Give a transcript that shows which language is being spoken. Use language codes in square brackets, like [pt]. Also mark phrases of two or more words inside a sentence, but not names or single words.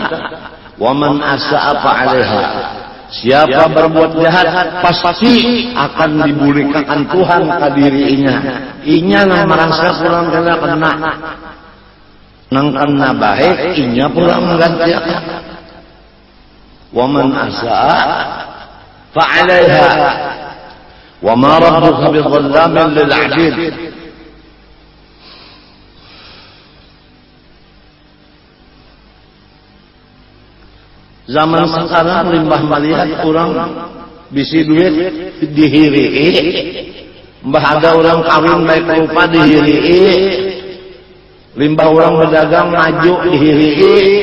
[ar] وَمَنْ أَسَاءَ فَعَلَيْهَا. [bjn] Siapa berbuat jahat pasti akan dibulikakan Tuhan ke dirinya. Inya nang merasa kurang kena. Nang kena baik, inya pula menggantikan. [ar] وَمَنْ أَسَاءَ فَعَلَيْهَا. وَمَا رَبُّكَ بِظَلَّامٍ لِلْعَبِيدِ. [bjn] Zaman sekarang limbah melihat orang bisi duit dihirii, mbah ada orang kawin baik rupa dihirii, limbah orang berdagang maju dihirii.